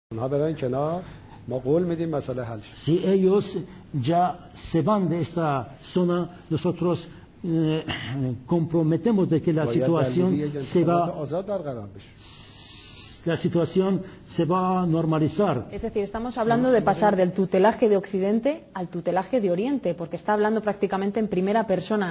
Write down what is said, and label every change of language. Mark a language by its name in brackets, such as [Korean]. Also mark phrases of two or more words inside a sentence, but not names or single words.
[Persian] اونها برن کنار ما قول میدیم مسئله حل شه. [Spanish] Si ellos ya se van de esta zona, nosotros comprometemos de que la situación se va a normalizar. Es decir, estamos hablando de pasar del tutelaje de Occidente al tutelaje de Oriente, porque está hablando prácticamente en primera persona.